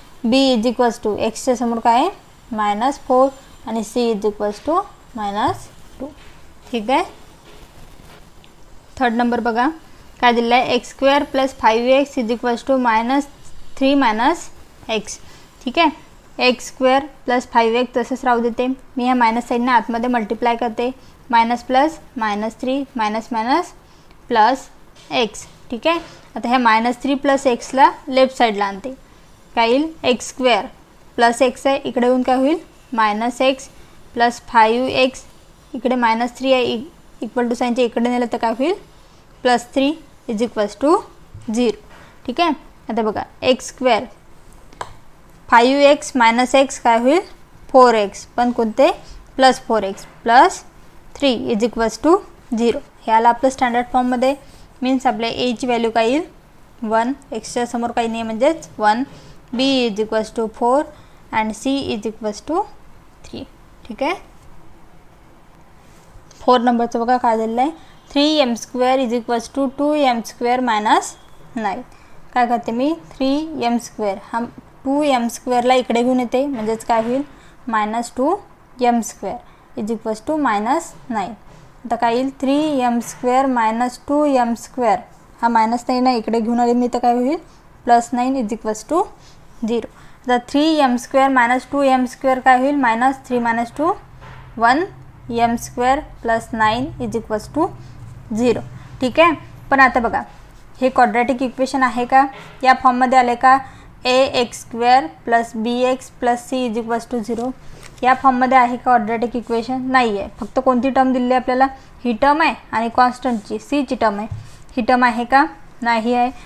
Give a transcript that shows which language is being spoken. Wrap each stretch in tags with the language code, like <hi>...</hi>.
<en>b is equals to</en> <mr>एक्सच्या समोर काय आहे?</mr> <en>Minus 4 आणि c is equals to minus 2.</en> <mr>ठीक आहे, थर्ड नंबर बघा काय दिलं आहे?</mr> <en>x² plus 5x is equals to minus 3 minus x.</en> <mr>ठीक आहे,</mr> <en>x² plus 5x</en> <mr>तसंच राहू देते. मी ह्या मायनस साईडने आतमध्ये मल्टिप्लाय करते.</mr> <en>Minus plus minus 3 minus minus plus x.</en> <mr>ठीक आहे, आता ह्या मायनस 3 प्लस एक्सला लेफ्ट साईडला आणते. काय येईल?</mr> <en>x² plus x</en> <mr>आहे, इकडे येऊन काय होईल?</mr> <en>Minus x plus 5x.</en> <mr>इकडे मायनस 3 आहे, इक्वल टू साईनच्या इकडे नेलं तर काय होईल?</mr> <en>Plus 3 is equals to 0.</en> <mr>ठीक आहे, आता बघा</mr> <en>x² 5x minus x</en> <mr>काय होईल? 4x. पण कोणते?</mr> <en>Plus 4x plus 3 is equals to 0.</en> <mr>हे आलं आपलं स्टँडर्ड फॉर्ममध्ये. मीन्स आपल्या a ची व्हॅल्यू काय येईल? 1. एक्सच्या समोर काही नाही, म्हणजेच 1.</mr> <en>b is equals to 4 and c is equals to 3.</en> <mr>ठीक आहे, 4 नंबरचं बघा काय दिलेलं आहे?</mr> <en>3m² is equals to 2m² minus 9.</en> <mr>काय करते मी? 3m². हा 2m² इकडे घेऊन येते, म्हणजेच काय होईल?</mr> <en>Minus 2m² is equals to minus 9.</en> <mr>आता काय येईल?</mr> <en>3m² minus 2m².</en> <mr>हा मायनस 9 आहे, इकडे घेऊन आले मी, तर काय होईल?</mr> <en>Plus 9 is equals to 0.</en> <mr>आता</mr> <en>3m² minus 2m²</en> <mr>काय होईल?</mr> <en>Minus 3 minus 2 1m² plus 9 is equals to 0.</en> <mr>ठीक आहे, पण आता बघा हे क्वाड्रॅटिक इक्वेशन आहे का? या फॉर्ममध्ये आले का? ax² + bx + c = 0 या फॉर्ममध्ये आहे का क्वाड्रॅटिक इक्वेशन? नाही आहे. फक्त कोणती टर्म दिली आहे आपल्याला? ही टर्म आहे आणि कॉन्स्टंटची c ची टर्म आहे. ही टर्म आहे का? नाही आहे.</mr>